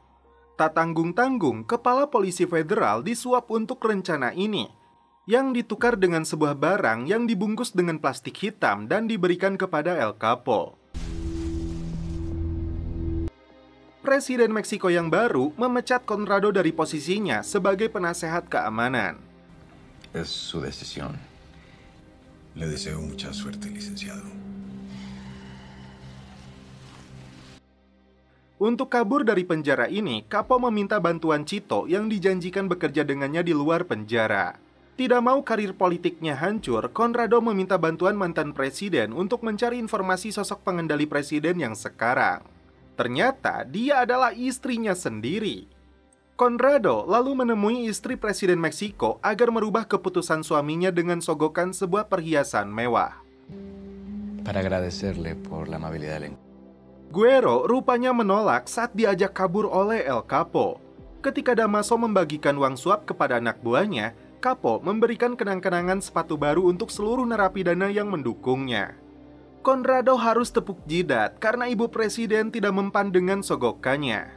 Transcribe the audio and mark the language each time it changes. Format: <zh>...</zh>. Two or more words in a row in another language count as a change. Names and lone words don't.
<id>Tak tanggung-tanggung, kepala polisi federal disuap untuk rencana ini, yang ditukar dengan sebuah barang yang dibungkus dengan plastik hitam dan diberikan kepada El Capo. Presiden Meksiko yang baru memecat Conrado dari posisinya sebagai penasehat keamanan.</id> <es>Es su decisión. Le deseo mucha suerte, licenciado.</es> <id>Untuk kabur dari penjara ini, Capo meminta bantuan Chito yang dijanjikan bekerja dengannya di luar penjara. Tidak mau karir politiknya hancur, Conrado meminta bantuan mantan presiden untuk mencari informasi sosok pengendali presiden yang sekarang. Ternyata dia adalah istrinya sendiri. Conrado lalu menemui istri Presiden Meksiko agar merubah keputusan suaminya dengan sogokan sebuah perhiasan mewah.</id> <es>Para agradecerle por la amabilidad del...</es> <id>Guerrero rupanya menolak saat diajak kabur oleh El Capo. Ketika Damaso membagikan uang suap kepada anak buahnya, Capo memberikan kenang-kenangan sepatu baru untuk seluruh narapidana yang mendukungnya. Conrado harus tepuk jidat karena ibu presiden tidak mempan dengan sogokannya.</id>